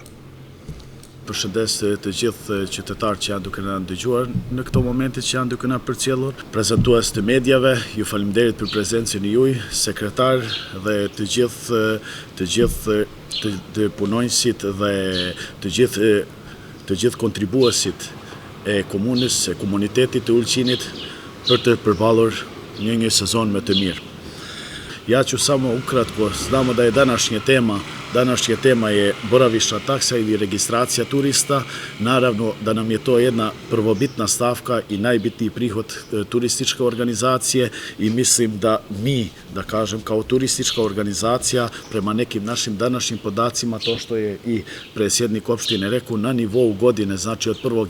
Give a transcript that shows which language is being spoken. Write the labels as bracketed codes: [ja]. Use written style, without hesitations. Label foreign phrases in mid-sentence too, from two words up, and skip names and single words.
[sq] Përshëndes të gjithë qytetarët që janë duke na dëgjuar në këto momente që janë duke na përcjellur, prezantues të mediave, ju faleminderit për prezencën e juaj, sekretar dhe të gjithë të punonjësit dhe të gjithë kontribuesit e komunës, e komunitetit të Ulqinit për të përballur një sezon më të mirë. [sr] Ja që samo ukratko, znamo da je današnja tema je boravišna taksa ili registracija turista. Naravno da nam je to jedna prvobitna stavka i najbitniji prihod turističke organizacije i mislim da mi, da kažem, kao turistička organizacija, prema nekim našim današnjim podacima, to što je i predsjednik opštine rekao, na nivou godine, znači od 1.